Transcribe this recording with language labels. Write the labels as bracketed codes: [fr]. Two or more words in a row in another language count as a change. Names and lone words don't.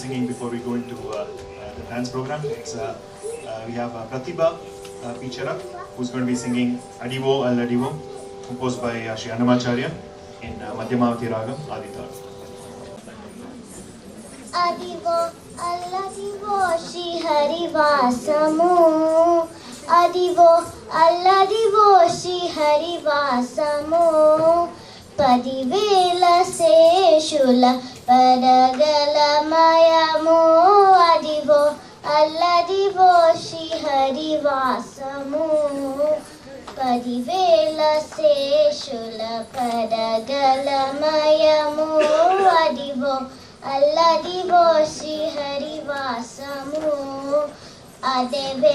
[en] singing before we go into the dance program. We have Pratibha Pichara, who's going to be singing Adivo Al Adivo, composed by Shri Annamacharya in Madhyamavati Ragam Aditara. [te] అదివో అల్లదివో శ్రీ హరివాసము, అదివో అల్లదివో శ్రీ హరివాసము, పదివేల శేషుల పడగలమయమో, అదివో అల్లదివో శ్రీ హరివాసము, పదివేల శేషుల పడగలమయమో, అదివో అల్లదివో శ్రీ హరివాసము, అదె